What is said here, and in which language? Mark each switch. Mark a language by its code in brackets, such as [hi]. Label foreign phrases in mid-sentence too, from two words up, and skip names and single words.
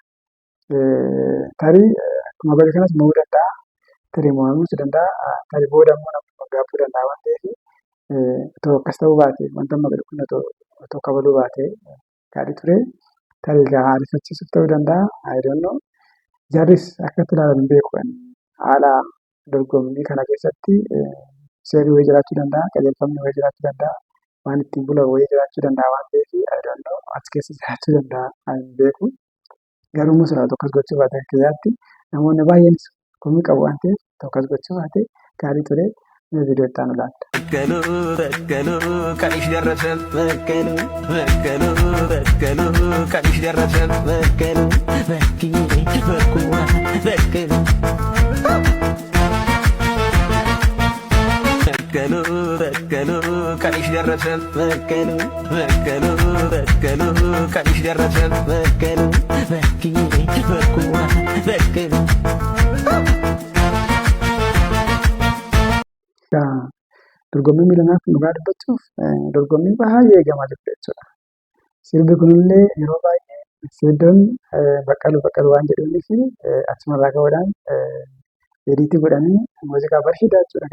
[om] Tarii akkuma godhe kanas mo'uu danda'a. Tarii mo'amuus danda'a. Tarii booda immoo nama gaabbuu danda'a waan ta'eef otoo akkas ta'uu baate wanta amma godhe kun otoo kabaluu baate gaarii ture. Tarii haalifachiisuuf ta'uu danda'a. [en] I don't know. [om] Jarris akkatti ilaalan hin beeku. Haala dorgommii kana keessatti seerri wayii jiraachuu danda'a. Qajeelfamni wayii jiraachuu danda'a. Waan ittiin bulan wayii jiraachuu danda'a waan ta'eef [en] I don't know. [om] Achi keessa jiraachuu danda'a hin beeku. Garuu immoo sila tokkos gochuu baate kiyyaatti namoonni baay'eenis komii qabu waan ta'eef tokkos gochuu baate gaarii ture. Viidiyoo itti aanu laata. [am] ቀንሽ ደረሰ በቀሉ ቀንሽ ደረሰ በቀሉ በኩዋ በቀሉ ቀንሽ ደረሰ በቀሉ ቀንሽ ደረሰ በቀሉ በኩዋ በቀሉ [om] Dorgommii miilanaaf dhugaa dubbachuuf dorgommii baay'ee eegamaa jirti jechuudha. Sirbi kunillee yeroo baay'ee Seeddoon baqqaluu waan jedhuunii fi achumarraa ka'uudhaan ediitii godhanii muuziqaa bareedaa jechuudha.